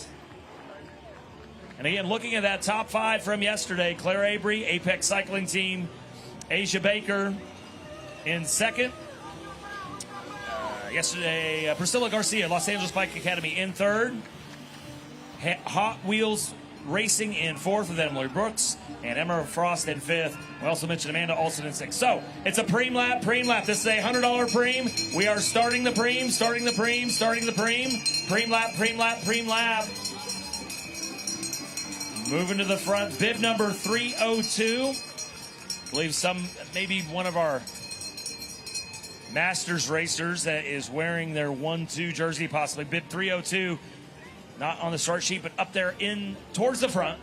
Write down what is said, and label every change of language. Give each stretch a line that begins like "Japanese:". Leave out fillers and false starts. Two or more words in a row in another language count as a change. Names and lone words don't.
English: And again, looking at that top 5 from yesterday, Claire Avery, Apex Cycling Team, Asia Baker in second. Yesterday, Priscilla Garcia, Los Angeles Bike Academy in third. Hot Wheels Racing in 4th with Emily Brooks, and Emma Frost in 5th. We also mentioned Amanda Olson in 6th. So it's a pream lap, pream lap. This is a $100 pream. We are starting the pream, starting the pream, starting the pream. Pream lap, pream lap, pream lap. Moving to the front, bib number 302. I believe maybe one of our Masters racers that is wearing their 1-2 jersey, possibly bib 302. Not on the start sheet, but up there in towards the front.